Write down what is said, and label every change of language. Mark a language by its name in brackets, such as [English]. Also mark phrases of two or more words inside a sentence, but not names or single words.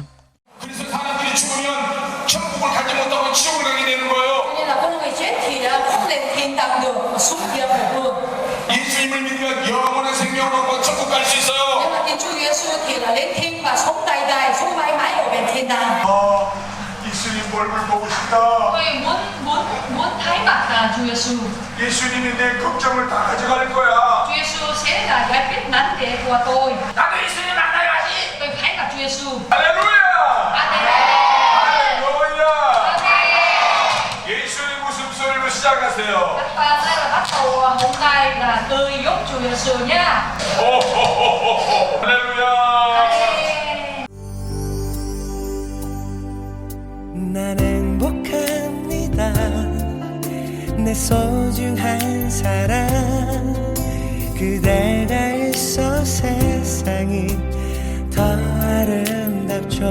[Korean] 그래서 사람들이 죽으면 천국을 가지 못하고 지옥을 가게 되는 거예요. 예수님을 믿으면 영원한 생명을 얻고 천국 갈 수 있어요. 예수님 얼굴 보고 싶다. [Vietnamese] muốn thấy mặt Chúa Giêsu. [Korean] 예수님이 내 걱정을 다 가져갈 거야. [Vietnamese] Chúa Giêsu sẽ là giải quyết vấn đề của tôi. [Korean] 나도 예수님 만나야지. [Vietnamese] Tôi thấy mặt Chúa Giêsu. [Korean] 할렐루야. Amen. 할렐루야. 예수님 웃음소리로 시작하세요. [Vietnamese] Các bạn ơi, là bắt đầu hôm nay là tươi giúp Chúa Giêsu nha. [Korean] 할렐루야. 난 행복합니다. 내 소중한 사랑 그대가 있어 세상이 더 아름답죠.